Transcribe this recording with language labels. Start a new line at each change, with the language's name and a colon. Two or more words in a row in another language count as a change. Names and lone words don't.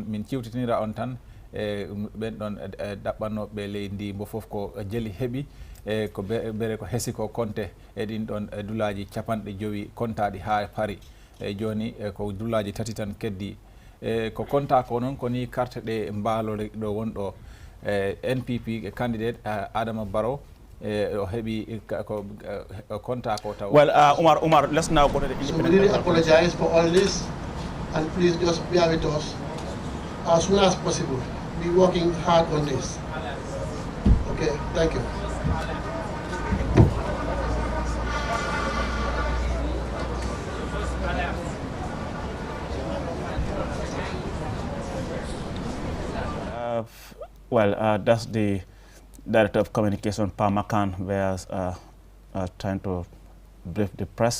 Fula: min ciwtitinira on tan ɓen ɗon ɗaɓɓannoɓe leydi ndi mbo foof ko jeli heeɓi ko bere ko heesi ko konte e ɗin ɗon dulaji capanɗe joyi kontaɗi ha paari joni ko dulaji tati tan keddi ko konta ko noon koni carte ɗe mbalore ɗo wonɗo NPP candidate Adama Barrow o heɓi ko konta ko taw.
English: Well, Umar, let's now go to the So we really apologize for all this, and please just bear with us as soon as possible. We're working hard on this. Okay, thank you. That's the Director of Communication, Pamakan, was trying to brief the press.